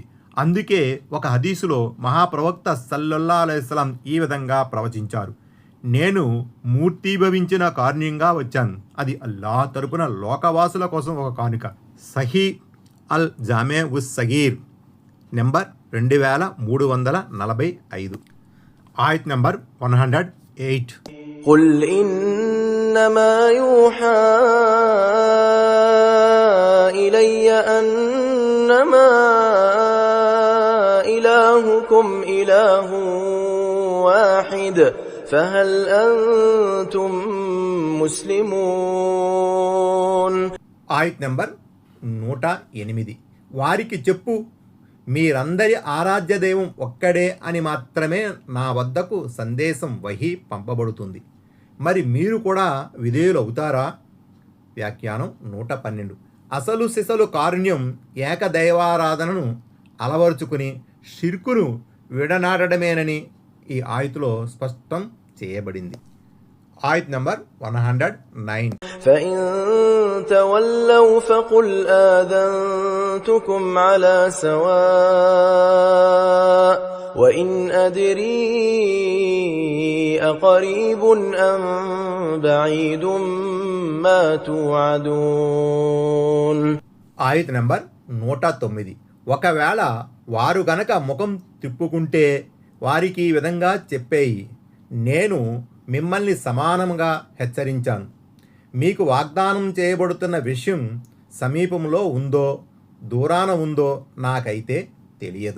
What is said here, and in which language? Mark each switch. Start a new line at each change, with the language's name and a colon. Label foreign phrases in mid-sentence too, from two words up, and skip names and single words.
Telugu: అందుకే ఒక హదీసులో మహాప్రవక్త
Arabic: صلى الله عليه وسلم
Telugu: ఈ విధంగా ప్రవచించారు: నేను మూర్తీభవించిన కారుణ్యంగా వచ్చాను, అది అల్లాహ్ తరపున లోకవాసుల కోసం ఒక కానుక. సహీ అల్ జామే ఉస్ సగీర్ నెంబర్ 2345. ఆయత్ నెంబర్ 108.
Arabic: قل إنما يوحى إلي أنما إلهكم إله واحد فهل أنتم مسلمون.
Telugu: ఆయత్ నెంబర్ 108. వారికి చెప్పు, మీరందరి ఆరాధ్య దైవం ఒక్కడే అని మాత్రమే నా వద్దకు సందేశం వహీ పంపబడుతుంది. మరి మీరు కూడా విధేయులు అవుతారా? వ్యాఖ్యానం 112. అసలు సిసలు కారుణ్యం ఏకదైవారాధనను అలవరుచుకుని షిర్కును విడనాడడమేనని ఈ ఆయతులో స్పష్టం చేయబడింది. ఆయత్ నంబర్ 109.
Arabic: فإن تولوا فقل آذنتكم على سواء وإن أدري أقريب أم بعيد ما توعدون.
Telugu: ఆయత్ నంబర్ 109. ఒకవేళ వారు గనక ముఖం తిప్పుకుంటే వారికి ఈ విధంగా చెప్పేయి: నేను మిమ్మల్ని సమానంగా హెచ్చరించాను. మీకు వాగ్దానం చేయబడుతున్న విషయం సమీపంలో ఉందో దూరాన ఉందో నాకైతే తెలియదు.